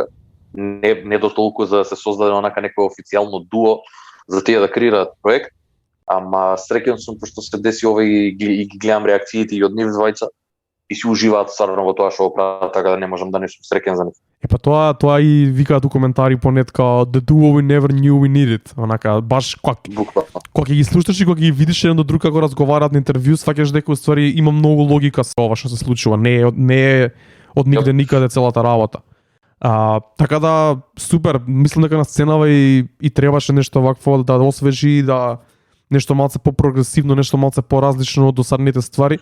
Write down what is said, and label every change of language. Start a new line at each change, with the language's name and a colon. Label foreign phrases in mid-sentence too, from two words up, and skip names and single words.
Macedonian: Не до толку за да се создаде онака некој официјално дуо за тие да креираат проект, ама среќен сум пошто се деси ова и ги гледам реакциите и од нив двајца и си уживаат стварно во тоа што го прават, така да не можам да не сум среќен за нив. Па тоа и викаат у коментари понет као
English: the duo we never knew we needed.
Macedonian: Онака баш кога ги слушаш и кога ги видиш еден до друг како разговараат на интервју, сваќаш дека уствари има многу логика со ова што се случува. Не е од нигде никаде целата работа. Така да супер, мислам дека на сценава и требаше нешто вакво да освежи, да нешто малце по-прогресивно, нешто малце по-различно од досадните ствари.